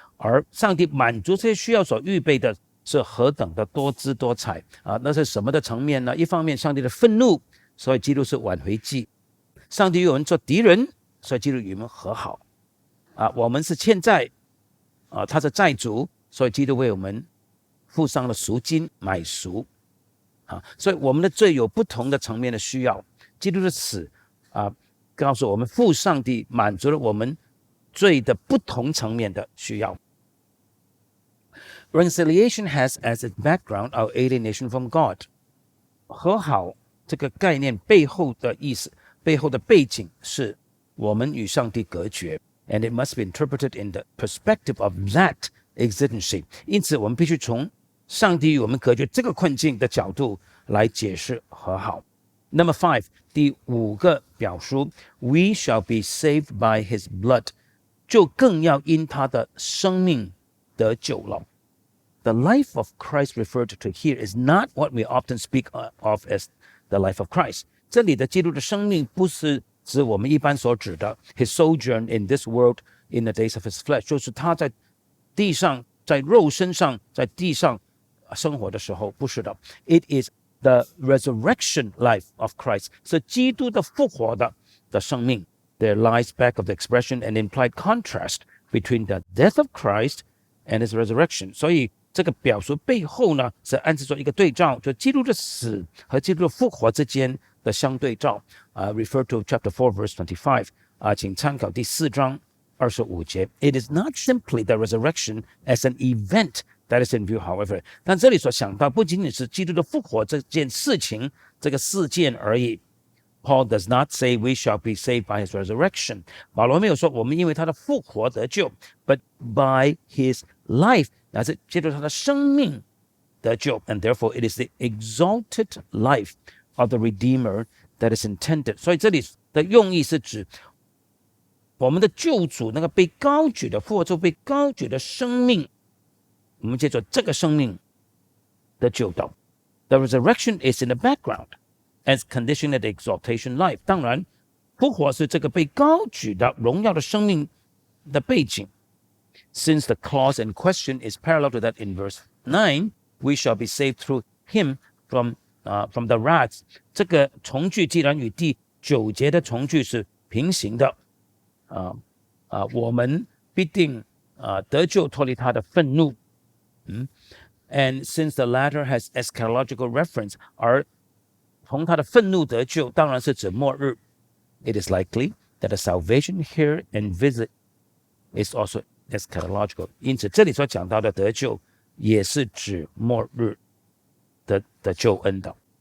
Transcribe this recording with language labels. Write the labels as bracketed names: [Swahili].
[Chinese] 而上帝滿足這些需要所預備的是何等的多姿多彩啊！那是什麼的層面呢？一方面上帝的憤怒，所以基督是挽回祭；上帝與我們做敵人，所以基督與我們和好啊！我們是欠債啊，他是債主，所以基督為我們付上了贖金買贖啊！所以我們的罪有不同的層面的需要，基督的死啊，告訴我們父上帝滿足了我們罪的不同層面的需要。 [English] Reconciliation has as its background our alienation from God。 [Chinese] 和好這個概念背後的意思，背後的背景是我們與上帝隔絕 [English] and it must be interpreted in the perspective of that exigency。 [Chinese] 因此我們必須從上帝與我們隔絕這個困境的角度來解釋和好。 [English] Number 5， [Chinese] 第5個表述 [English] We shall be saved by his blood， [Chinese] 就更要因他的生命得救了。 [English] The life of Christ referred to here is not what we often speak of as the life of Christ。 [Chinese] 這裡的基督的生命不是指我們一般所指的 [English] his sojourn in this world in the days of his flesh， [Chinese] 就是他在地上在肉身上在地上生活的時候，不是的。 [English] It is the resurrection life of Christ， [Chinese] 是基督的復活的生命。 [English] There lies back of the expression an implied contrast between the death of Christ and his resurrection。 [Chinese] 所以這個表述背後呢，是暗示做一個對照，就基督的死和基督的復活之間的相對照。 [English] Refer to chapter 4 verse 25。 [Chinese] 請參考第4章25節。 [English] It is not simply the resurrection as an event that is in view, however。 [Chinese] 但這裡所想到不僅僅是基督的復活這件事情，這個事件而已。 [English] Paul does not say we shall be saved by his resurrection。 [Chinese] 保羅沒有說我們因為他的復活得救 [English] ，but by his life， [Chinese] 乃是借助他的生命得救 [English] ，and therefore it is the exalted life of the Redeemer that is intended。 [Chinese] 所以這裡的用意是指我們的救主那個被高舉的復活之後被高舉的生命，我們借助這個生命的救到。 [English] The resurrection is in the background。 as conditioned the exaltation life。 [Chinese] 当然，復活是這個被高舉的榮耀的生命的背景。 [English] Since the clause in question is parallel to that in verse 9, we shall be saved through him from the wrath。 [Chinese] 這個從句既然與第9節的從句是平行的，我們必定得救脫離他的憤怒。 [English] And since the latter has eschatological reference， [Chinese] 而從他的憤怒得救，當然是指末日。 [English] It is likely that the salvation here envisaged is also eschatological。 [Chinese] 因此，這裡所講到的得救，也是指末日的救恩的。